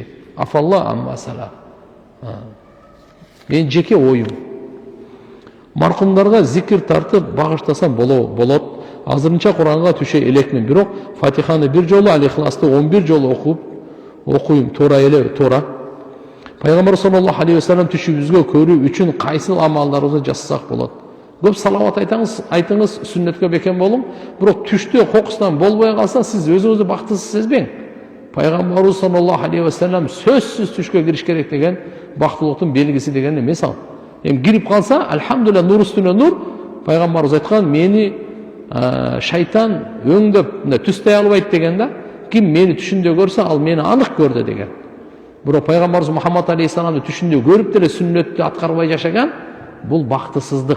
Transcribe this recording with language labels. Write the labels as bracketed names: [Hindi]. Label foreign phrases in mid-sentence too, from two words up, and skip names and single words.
[Kyrgyz] Афалла амма сала. Мен жеке оюм. Маркумдарга зикир тартып багыштасам болот. Азырынча Куранга түшө элекмин, бирок Фатиханы бир жолу, Ал-Ихласты 11 жолу окуйм, туура эле, туура. Пайгамбар [Arabic] صلى الله عليه وسلم [Kyrgyz] түшүбүзгө көрүү үчүн кайсыл амалдарыбызды жасасак болот? Көп салават айтыңыз, сүннөткө бекем болуң. Бирок түштө кокустан болбой калса, сиз өзүңүздү бактысыз сезбең. Пайгамбарыбыз [Arabic] صلى الله عليه وسلم [Kyrgyz] сөзсүз түшкө кириш керек деген бактылыктын белгиси деген эмес ал. Кирип калса, альхамдулилlah, нур үстүнө нур. Пайгамбарыбыз айткан, мени шайтан өңдөп түстөй албайт деген да. Ким мени түшүндө көрсө, ал мени анык көрдү деген. Бирок Пайгамбарыбыз Мухаммад алейхиссаламды түшүндө көрүп деле сүннөттү аткарбай жашаган, бул бактысыздык.